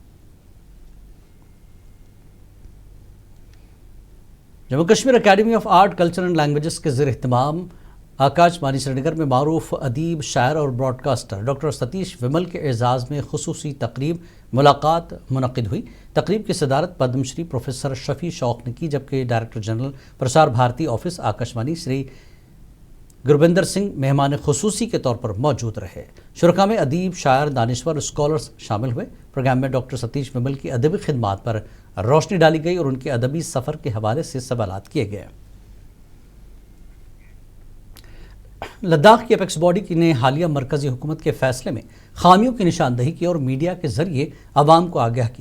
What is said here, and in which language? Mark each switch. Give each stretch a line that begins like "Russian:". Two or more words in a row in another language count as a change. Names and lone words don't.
Urdu: جموں کشمیر اکیڈمی آف آرٹ، کلچر اینڈ لینگویجز کے زیر اہتمام آکاش بانی سری نگر میں معروف ادیب، شاعر اور براڈ کاسٹر ڈاکٹر ستیش ومل کے اعزاز میں خصوصی تقریب ملاقات منعقد ہوئی۔ تقریب کی صدارت پدم شری پروفیسر شفیع شوق نے کی، جبکہ ڈائریکٹر جنرل پرسار بھارتی آفس آکاش وانی شری گروبندر سنگھ مہمان خصوصی کے طور پر موجود رہے۔ شرکا میں ادیب، شاعر، دانشور، اسکالرز شامل ہوئے۔ پروگرام میں ڈاکٹر ستیش ومل کی ادبی خدمات پر روشنی ڈالی گئی اور ان کے ادبی سفر کے حوالے سے سوالات کیے گئے۔ لداخ کی
English: apex body
Urdu: نے حالیہ مرکزی حکومت کے فیصلے میں خامیوں کی نشاندہی کی اور میڈیا کے ذریعے عوام کو آگاہ کیا۔